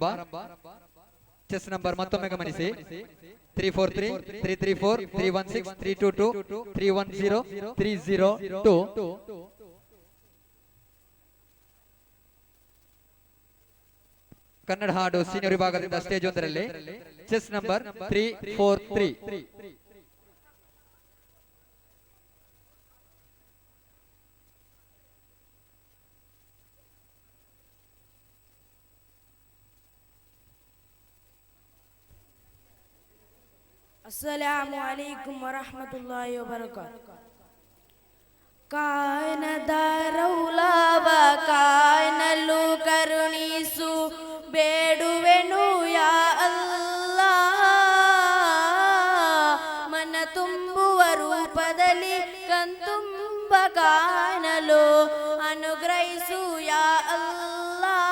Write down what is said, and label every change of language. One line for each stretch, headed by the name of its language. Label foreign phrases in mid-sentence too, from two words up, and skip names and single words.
English: chest number
Kannada: ಮತ್ತೊಮ್ಮೆ ಗಮನಿಸಿ 343 334 316 322 310 302. ಕನ್ನಡ ಹಾಡು ಸೀನಿಯರ್ ವಿಭಾಗದಿಂದ ಸ್ಟೇಜ್ 1ರಲ್ಲಿ
English: chest number
Kannada: 343.
Arabic: السلام عليكم ورحمة الله وبركاته.
Kannada: ಕಾಯನದಾರೌಲಾವ ಕಾಯನಲು ಕರುಣಿಸು ಬೇಡುವೆನು
Arabic: يا الله.
Kannada: ಮನ ತುಂಬುವ ರೂಪದಲ್ಲಿ ಕಣ್ತುಂಬ ಕಾಣಲು ಅನುಗ್ರಹಿಸು
Arabic: يا الله.